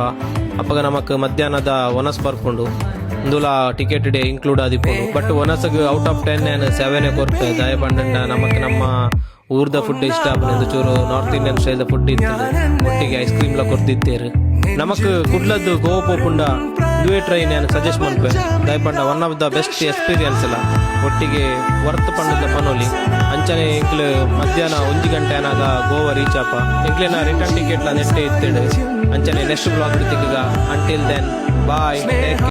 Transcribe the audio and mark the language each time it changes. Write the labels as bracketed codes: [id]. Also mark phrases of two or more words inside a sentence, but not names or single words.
[tcy] ಅಪ್ಪಗ ನಮಕ್ ಮಧ್ಯಾಹ್ನದ ಒನಸ್ ಬರ್ಪುಂಡು ಇಂದುಲ ಟಿಕೆಟ್ ಇನ್ಕ್ಲೂಡ್ ಆದಿಪ್ಪುಂಡು. ಬಟ್ ಒನಸ್ಗೆ [en] out of 10 [tcy] 7 ಕೊರ್ಪೆ ದಯ ಬಂಡ ನಮಕ್ ನಮ್ಮ ಊರ್ದ ಫುಡ್ ಇಷ್ಟ ಆಪುಂಡು ಚೂರು [en] North Indian style food [tcy] ಇತ್ತು. ಒಟ್ಟಿಗೆ [en] ice cream [tcy] ಲ ಕೊರ್ದಿತ್ತೇರು. ನಮಕ್ ಕುಡ್ಲದ್ದು ಗೋವಾ ಪೋಪುಂಡ ದುವೆ ಟ್ರೈನ್ ಏನು ಸಜೆಸ್ಟ್ ಮನ್ಪೆ ದಯಪಂಡ [en] one of the best experience [tcy] ಇಲ್ಲ. ಒಟ್ಟಿಗೆ ವರ್ತ್ ಪಂಡದ ಪನೋಲಿ ಅಂಚನೆ ಎಂಕ್ಲು ಮಧ್ಯಾಹ್ನ 1 ಗಂಟೆ ಆನಾಗ ಗೋವಾ ರೀಚ್ ಆಪ. ಎಂಕ್ಲೆನ [en] return ticket [tcy] ಲ ನೆಟ್ಟೆ ಇತ್ತೇಡು ಅಂಚನೆ [en] next blog [tcy] ಹಿಡಿತಿಗ. [en] until then bye.